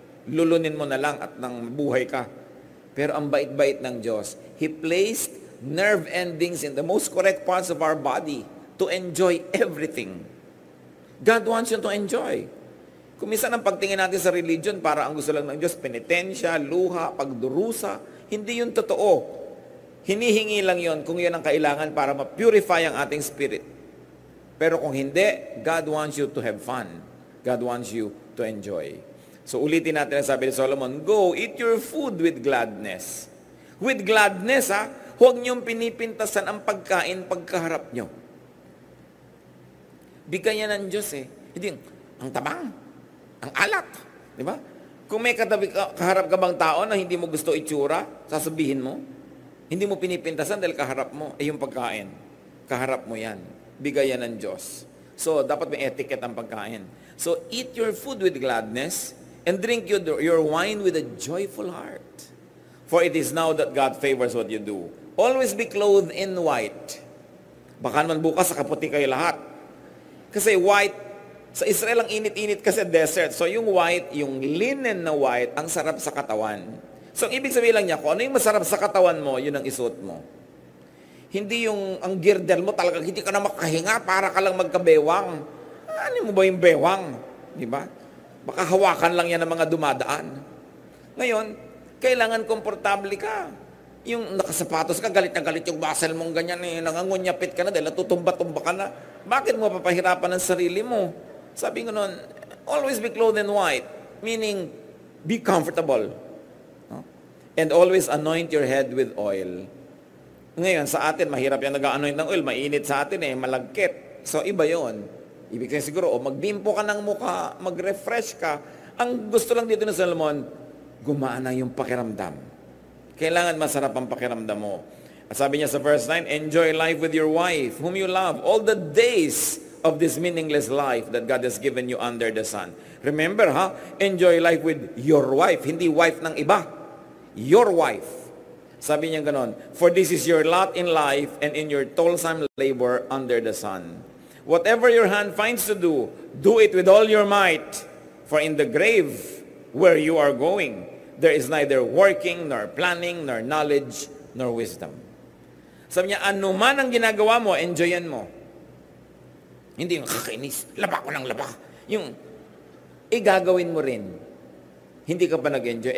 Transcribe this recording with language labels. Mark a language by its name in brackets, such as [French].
[Filipino] Lulunin mo na lang at nang buhay ka. Pero ang bait-bait ng Diyos, [English] He placed nerve endings in the most correct parts of our body to enjoy everything. God wants you to enjoy. [Filipino] Kung minsan ang pagtingin natin sa religion, para ang gusto lang ng Diyos, penitensya, luha, pagdurusa, hindi yun totoo. Hinihingi lang yun kung yun ang kailangan para ma-purify ang ating spirit. Pero kung hindi, [English] God wants you to have fun. God wants you to enjoy. [Filipino] So ulitin natin ang sabi ni Solomon, [English] go, eat your food with gladness. With gladness, ha? [Filipino] Huwag niyong pinipintasan ang pagkain pagkaharap niyo. Bigayan ng Diyos eh. Hindi, ang tabang, ang alat. Di ba? Kung may kaharap ka bang tao na hindi mo gusto itsura, sasabihin mo, hindi mo pinipintasan dahil kaharap mo, yung pagkain. Kaharap mo yan. Bigayan ng Diyos. So, dapat may etiquette ang pagkain. [English] So, eat your food with gladness and drink your wine with a joyful heart. For it is now that God favors what you do. Always be clothed in white. [Filipino] Baka naman bukas sa kaputi kayo lahat. Kasi white, sa Israel ang init-init kasi desert. So yung white, yung linen na white, ang sarap sa katawan. So ang ibig sabihin lang niya, kung ano yung masarap sa katawan mo, yun ang isuot mo. Hindi yung ang girdle mo talagang hindi ka na makahinga para ka lang magkabewang. Ano mo ba yung bewang? Di ba? Baka hawakan lang yan ng mga dumadaan. Ngayon, kailangan komportable ka. Yung nakasapatos ka, galit na galit yung muscle mong ganyan, nangangunyapit ka na dahil natutumba-tumba ka na. Bakit mo papahirapan ang sarili mo? Sabi ko noon, [English] always be clothed in white, meaning be comfortable. No? And always anoint your head with oil. [Filipino] Ngayon, sa atin, mahirap yan nag-anoint ng oil, mainit sa atin malagkit. So, iba yon. Ibig sabihin siguro, magbimpo ka ng mukha, mag-refresh ka. Ang gusto lang dito ng Solomon, gumana yung pakiramdam. Kailangan masarap ang pakiramdam mo. [English] At sabi niya sa verse 9, enjoy life with your wife, whom you love, all the days of this meaningless life that God has given you under the sun. Remember, enjoy life with your wife, [Filipino] hindi wife ng iba. [English] Your wife. [Filipino] Sabi niya ganon, [English] for this is your lot in life and in your toilsome labor under the sun. Whatever your hand finds to do, do it with all your might. For in the grave where you are going, there is neither working, nor planning, nor knowledge, nor wisdom. [Filipino] Sabi niya, ano man ang ginagawa mo, enjoyan mo. Hindi yung kakainis, laba ko ng laba. Yung, gagawin mo rin. Hindi ka pa nag-enjoy.